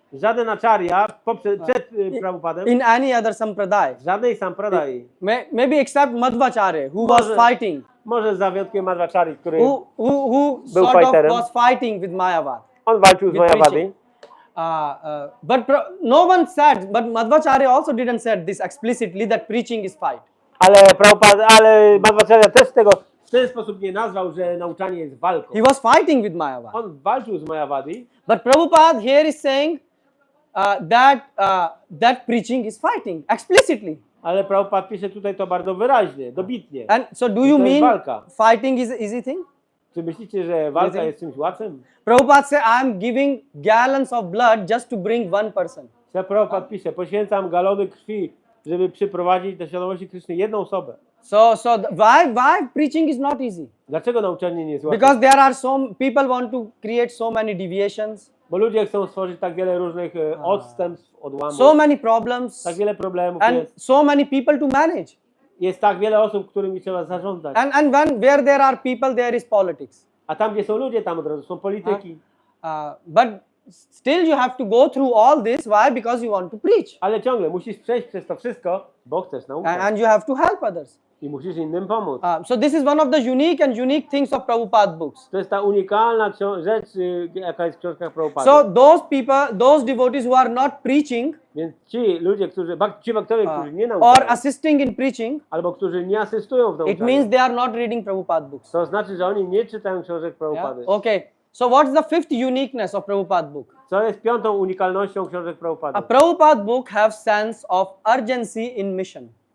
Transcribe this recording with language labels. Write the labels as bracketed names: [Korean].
[Polish] Żaden acharya przed Prabhupadem, [English] in any other sampradaya. [Polish] żadnej sampradai. [English] Maybe except Madhvacharya, who was fighting. [Polish] Może za wyjątkiem Madhvacharya, który [English] Who [Polish] był [English] sort of [Polish] fighterem. [English] was fighting with Mayavad. [Polish] On walczył z [English] with [Polish] Mayavadi. [English] preaching. But no one said, but Madhvacharya also didn't say this explicitly that preaching is fight. [Polish] Ale Madhvacharya też tego w ten sposób nie nazwał, że nauczanie jest walką. [English] He was fighting with Mayavad. [Polish] On walczył z Mayavadi. [English] But Prabhupada here is saying that preaching is fighting explicitly. [Polish] Ale Prabhupada pisze tutaj to bardzo wyraźnie, dobitnie. [English] And so do I you [Polish] to jest [English] mean [Polish] walka. [English] fighting is an easy thing? [Polish] Czy myślicie, że walka jest czymś łatwym? [English] Prabhupada said, I am giving gallons of blood just to bring one person. [Polish] Prabhupada pisze, poświęcam galony krwi, żeby przyprowadzić do świadomości Kryszny jedną osobę. [English] So why preaching is not easy? [Polish] Dlaczego nauczanie nie jest łatwe? [English] Because there are people want to create so many deviations, [Polish] Bo ludzie chcą stworzyć tak wiele różnych odstępstw, odłamów. [English] so many problems, [Polish] Tak wiele problemów [English] and [Polish] jest. [English] so many people to manage. [Polish] Jest tak wiele osób, którymi trzeba zarządzać. [English] And where there are people, there is politics. [Polish] A tam, gdzie są ludzie, tam od razu są polityki. [English] But still you have to go through all this. Why? Because you want to preach. [Polish] Ale ciągle musisz przejść przez to wszystko, bo chcesz nauczać. [English] And you have to help others. [Polish] I musisz innym pomóc. [English] So this is one of the unique things of Prabhupada books. [Polish] To jest ta unikalna rzecz, jaka jest w książkach Prabhupada. [English] So those devotees who are not preaching [Polish] Więc ci ludzie, ci bakterie, którzy nie nauczają, [English] or assisting in preaching, [Polish] albo którzy nie asystują w [English] it [Polish] nauczaniu, [English] means they are not reading Prabhupada books. [Polish] to znaczy, że oni nie czytają książek Prabhupady. [English] Okay. So what's the fifth uniqueness of Prabhupada book? [Polish] Co jest piątą unikalnością książek Prabhupady? [English] A Prabhupada book have sense of urgency in mission.